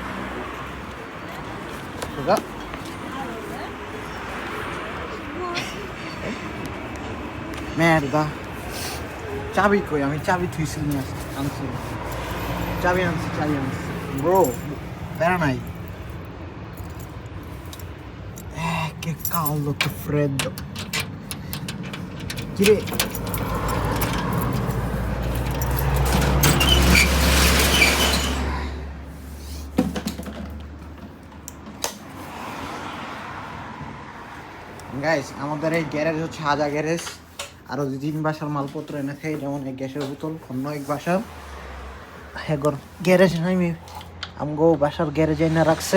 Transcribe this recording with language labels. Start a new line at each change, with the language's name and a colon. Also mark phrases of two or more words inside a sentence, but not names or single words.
Bangla: মেরদা, চাবি কই, আমি চাবি থুইছি নিয়ে আনছি, চাবি আনছি ব্রো, প্যারা নাই।
Italian: Che caldo, che freddo. Chiede.
Bangla: গাইস আমাদের এই গ্যারেজ হচ্ছে হাজা গ্যারেজ, আরও 2-3 বাসার মালপত্র এনে খাই, যেমন এই গ্যাসের বোতল অন্য এক বাসার হেগর গ্যারেজ নাই, আমগো বাসার গ্যারেজ এনে রাখছে।